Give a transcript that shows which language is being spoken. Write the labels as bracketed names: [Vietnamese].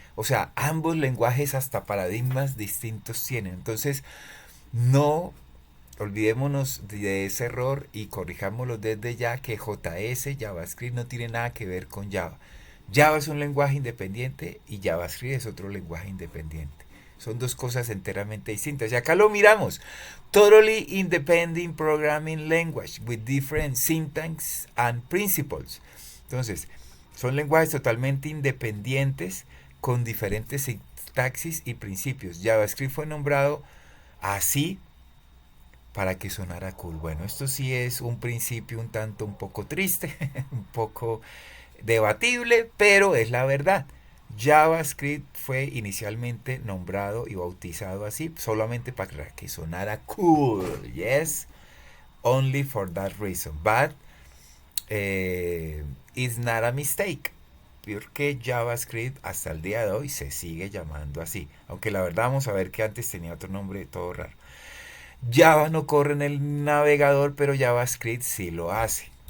[Spanish] O sea, ambos lenguajes hasta paradigmas distintos tienen. Entonces, no olvidémonos de ese error y corrijámoslo desde ya, que JS, JavaScript, no tiene nada que ver con Java. Java es un lenguaje independiente y JavaScript es otro lenguaje independiente. Son dos cosas enteramente distintas. Y acá lo miramos. [English] Totally independent programming language with different syntax and principles. [Spanish] Entonces, son lenguajes totalmente independientes con diferentes sintaxis y principios. JavaScript fue nombrado así para que sonara cool. Bueno, esto sí es un principio un poco triste, un poco debatible, pero es la verdad. JavaScript fue inicialmente nombrado y bautizado así solamente para que sonara cool. [English] Yes, only for that reason. But it's not a mistake. [Spanish] Porque JavaScript hasta el día de hoy se sigue llamando así. Aunque la verdad vamos a ver que antes tenía otro nombre todo raro. Java no corre en el navegador, pero JavaScript sí lo hace.